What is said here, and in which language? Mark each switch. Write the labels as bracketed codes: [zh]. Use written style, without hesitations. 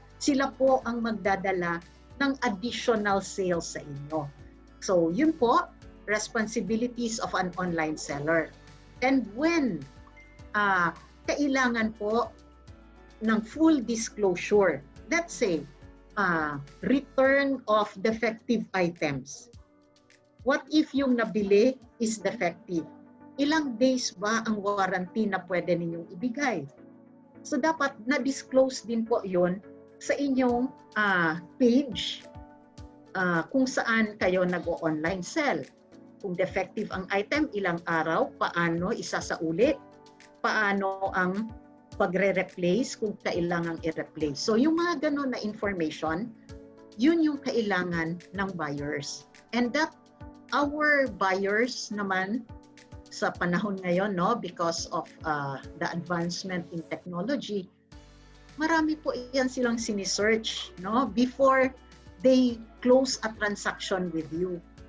[tl] Sila po ang magdadala ng additional sales sa inyo. [en] So, [tl] yun po, [en] responsibilities of an online seller. And when [tl] kailangan po ng [en] full disclosure, let's say, return of defective items. What if [tl] yung nabili [en] is defective? [tl] Ilang days ba ang warranty na pwede ninyong ibigay? So dapat na-disclose din po yon sa inyong page kung saan kayo nag-online sell. Kung defective ang item, ilang araw, paano isasauli, paano ang pagre-replace kung kailangang i-replace. So yung mga ganun na information, yun yung kailangan ng buyers. [en] And that our buyers naman sa panahon ngayon, no, because of the advancement in technology, [tl] marami po yan silang sinisearch, [en] no, before they close a transaction with you.